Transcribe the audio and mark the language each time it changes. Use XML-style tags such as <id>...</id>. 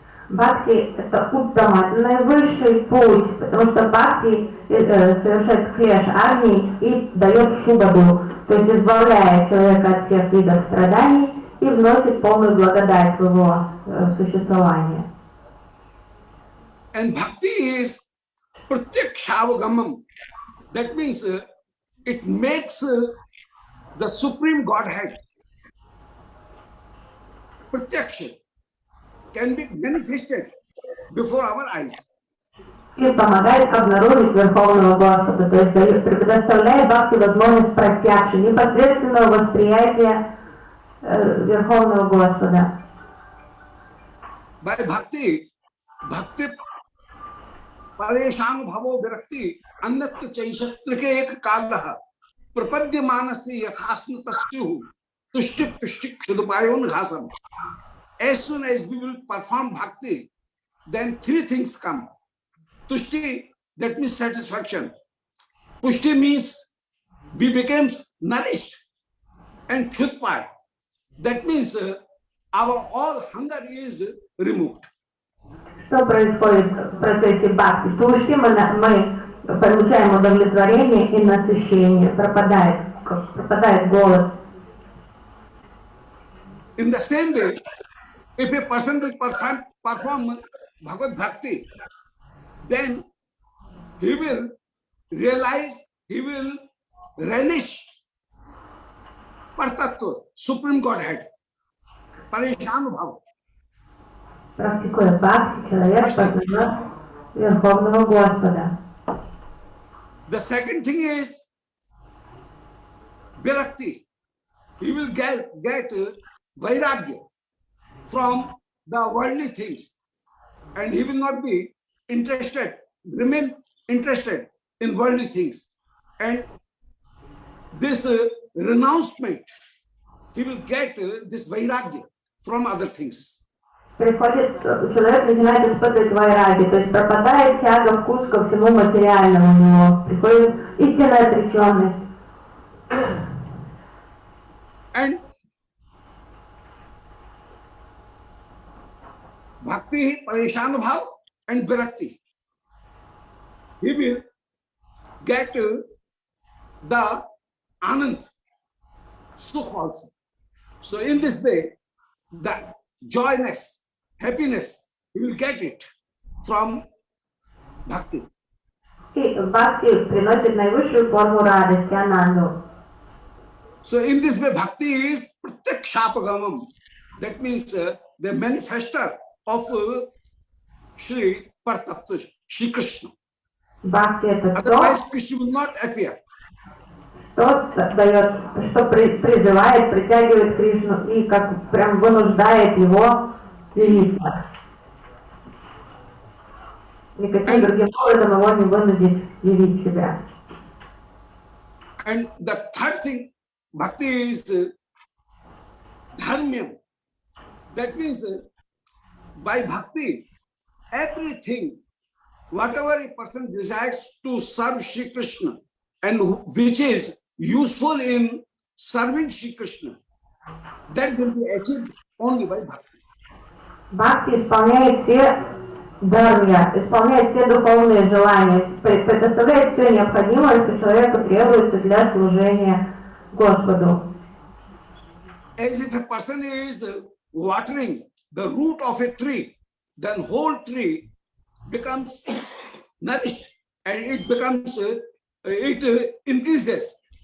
<ru>Бхакти – это уттама, это наивысший путь, потому что бхакти совершает клеш агни и дает шубаду, то есть избавляет человека от всех видов страданий и вносит полную благодать в его существование.</ru> <en>And bhakti is pratyakshaavagamam. That means it makes the Supreme Godhead pratyaksha can be manifested before our eyes.</en> <ru>И помогает обнаружить Верховного Господа, то есть предоставляет бхакти возможность пратьякши, непосредственного восприятия Верховного Господа.</ru> <sa>By bhakti pareshang bhavo virakti annatra chaishatrike ek kalah prapadya manasi yathasna tasyu tushtik kshudupayon ghasam.</sa> <en>As soon as we will perform bhakti, then three things come. Tushti, that means satisfaction. Pushti means we become nourished. And chutpa, that means our all hunger is removed.</en> <ru>Что происходит в процессе бхакти? Пушти мы получаем удовлетворение и насыщение, пропадает голод.</ru> <en>In the same way, if a person will perform Bhagavad Bhakti, then he will realize, he will relish Partattva, Supreme Godhead, Pareshanu Bhava.</en> <ru>Практикуя бхакти, человек познает Верховного Господа.</ru> <en>The second thing is Virakti. He will get Vairagya from the worldly things, and he will not be remain interested in worldly things. And this renouncement, he will get this Vairagya from other things.</en> <ru>Человек начинает испытывать вайраги, то есть пропадает тяга, вкус ко всему материальному у него, приходит истинная отреченность.</ru> <en>And Bhakti, Pareshanu Bhav and Virakti. He will get the Anand, Sukh also. So in this way, the joyness, happiness, he will get it from Bhakti.</en> <ru>И бхакти приносит наивысшую форму радости, ананду.</ru> <en>So in this way, Bhakti is Pratyakshapagamam. That means the manifester of Shri Partattva, Shri Krishna.</en> <ru>Бхакти это то,</ru> <en>Otherwise, Krishna will not appear.</en> <ru>что дает, что призывает, притягивает Кришну и как прям вынуждает его явиться. Никаким другим образом его не вынудит явить себя.</ru> <en>And the third thing, bhakti is dharmyam. That means by bhakti, everything, whatever a person desires to serve Shri Krishna and which is useful in serving Shri Krishna, that will be achieved only by bhakti.</en> <ru>Бхакти исполняет все дharmya, исполняет все духовные желания, предоставляет все необходимое, что человеку требуется для служения Господу.</ru> <en>As if a person is watering the root of a tree, then whole tree becomes nourished and it becomes, it increases.</en>